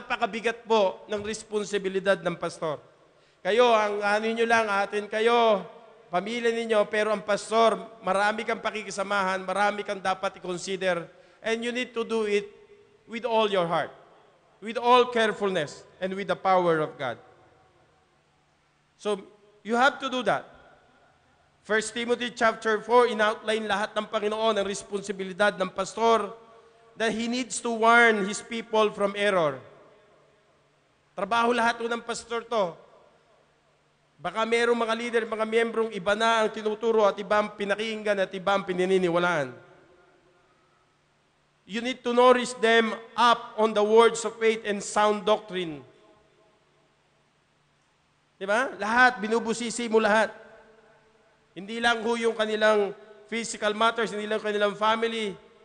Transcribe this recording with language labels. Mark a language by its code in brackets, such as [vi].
[tl] Napakabigat po ng responsibilidad ng pastor. Kayo, ang ano nyo lang, atin kayo, pamilya ninyo, pero ang pastor, marami kang pakikisamahan, marami kang dapat i-consider, [en] and you need to do it with all your heart, with all carefulness, and with the power of God. So, you have to do that. 1 Timothy chapter 4, [tl] in-outline lahat ng Panginoon ang responsibilidad ng pastor, [en] that he needs to warn his people from error. [tl] Trabaho lahat ng pastor to. Baka merong mga leader, mga miyembrong iba na ang tinuturo at iba ang pinakinggan at iba ang pinininiwalaan. [en] You need to nourish them up on the words of faith and sound doctrine. [tl] Di ba? Lahat, binubusisi mo lahat. Hindi lang ho yung kanilang physical matters, hindi lang kanilang family.